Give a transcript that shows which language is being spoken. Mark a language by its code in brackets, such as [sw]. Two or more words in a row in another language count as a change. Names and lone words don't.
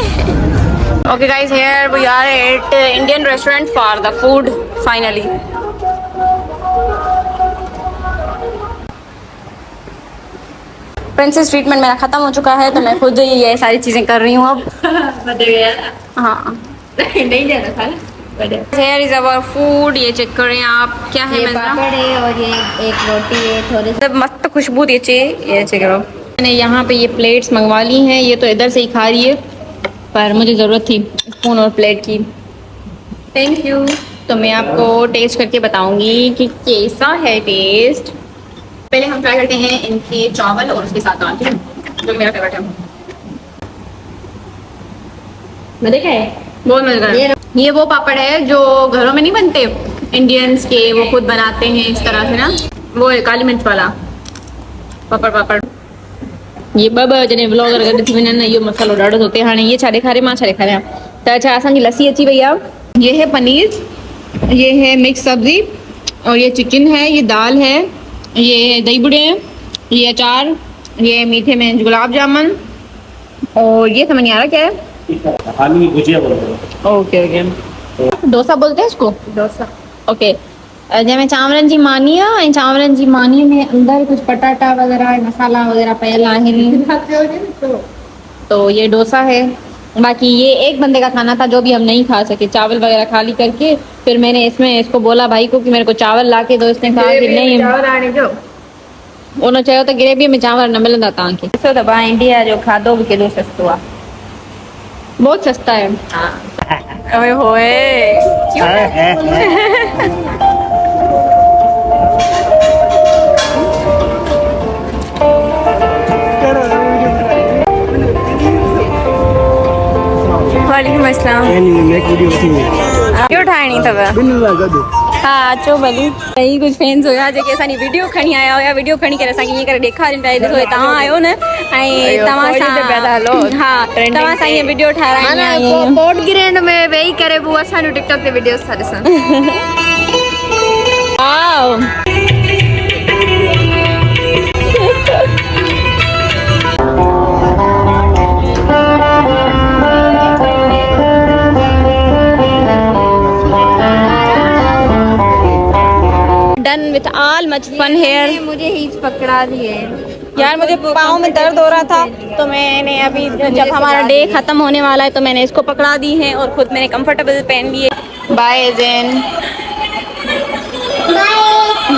[en] Okay guys here we are at Indian restaurant for the food finally. princess treatment [ur] میرا ختم ہو چکا ہے، تو میں خود ہی یہ ساری چیزیں کر رہی ہوں اب. ہاں نہیں جانا تھا. [en] Here is our food। [ur] یہ چیک کریں آپ، کیا ہے? یہ پاپڑ ہے اور یہ ایک روٹی ہے، تھوڑی سب مست خوشبو یہ چیک کرو. میں نے یہاں پہ یہ پلیٹس منگوا لی ہیں، یہ تو ادھر سے ہی کھا رہی ہے، پر مجھے ضرورت تھی سپون اور پلیٹ کی. [en] Thank you. [ur] تو میں آپ کو ٹیسٹ کر کے بتاؤں گی کہ کیسا ہے ٹیسٹ. پہلے ہم ٹرائی کرتے ہیں ان کے چاول اور اس کے ساتھ دال، ٹھیک ہے، جو میرا فیورٹ ہے. مزے کا ہے، بہت مزیدار ہے. یہ وہ پاپڑ ہے جو گھروں میں نہیں بنتے انڈینز کے، وہ خود بناتے ہیں اس طرح سے نا. وہ ہے کالی مرچ والا پاپڑ پاپڑ یہ [sd] ॿ जने व्लॉगर गॾु थी वञनि इहो मसालो ॾाढो थो थिए हाणे ये छा ॾेखारे मां छा ॾेखारियां त अच्छा असांजी लस्सी अची वई आहे [ur] یہ ہے پنیر یہ ہے مکس سبزی اور یہ چکن ہے یہ دال ہے یہ دہی بڑے ہیں یہ اچار یہ میٹھے میں گلاب جامن اور یہ سمجھ نہیں آ رہا کیا ہے آلو کی بھجیا بول رہے ہو. [en] okay okay [ur] ڈوسا بولتے ہیں اس کو डोसा [sd] ओके जंहिंमें चांवरनि जी मानी आहे ऐं चांवरनि जी मानीअ में अंदरि कुझु पटाटा वग़ैरह मसाला वग़ैरह पयल आहिनि [ur] تو یہ ڈوسا ہے باقی یہ ایک بندے کا کھانا تھا جو بھی ہم نہیں کھا سکے چاول وغیرہ خالی کر کے پھر میں نے اس میں اس کو بولا بھائی کو کہ میرے کو چاول لا کے دو اس نے کہا کہ نہیں انہوں نے [sd] चयो त ग्रेवीअ में चांवर न मिलंदा तव्हांखे ॾिसो त भाउ इंडिया जो खाधो बि केॾो सस्तो आहे [ur] بہت سستا ہے اوئے ہوئے [sd] वालेकुम अस्सलाम वीडियो ठाहिणी अथव हा अचो भली ही कुझु फैंस हुया जेके असांजी वीडियो खणी आया हुया वीडियो खणी करे असांखे ईअं करे ॾेखारीनि पिया ॾिसो तव्हां आयो न ऐं तव्हां सां हा तव्हां सां ईअं वीडियो ठाराईंदी पोर्ट ग्रैंड में वेही करे वो असांजो टिकटॉक ते वीडियोस था ॾिसनि [en] Wow done with all much fun here [ur] مجھے ہیچ پکڑا دیے یار مجھے پاؤں میں درد ہو رہا تھا تو میں نے ابھی جب ہمارا ڈے ختم ہونے والا ہے تو میں نے اس کو پکڑا دی ہے اور خود میں نے کمفرٹیبل پہن لیے بائے جین